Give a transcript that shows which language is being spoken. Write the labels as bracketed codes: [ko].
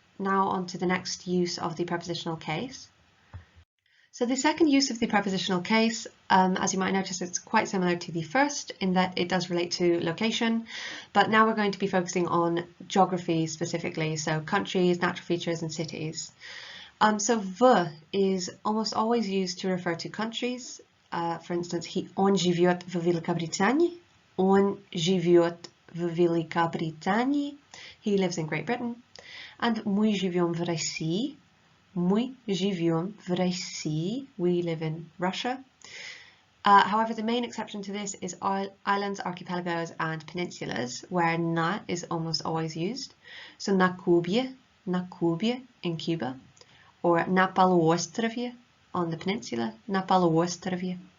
[en] Now on to the next use of the prepositional case. So the second use of the prepositional case, as you might notice, it's quite similar to the first in that it does relate to location, but now we're going to be focusing on geography specifically, so countries, natural features, and cities. So v is almost always used to refer to countries. For instance, [ru] on живет в Великобритании. On живет в Великобритании. [en] He lives in Great Britain. [ru] And мы живем в России. Мы живем в России. [en] We live in Russia. However, the main exception to this is islands, archipelagos, and peninsulas, where na is almost always used. So [ru] na Kubie [en] in Cuba, or [ru] na Poloostrovie [en] on the peninsula, na Poloostrovie.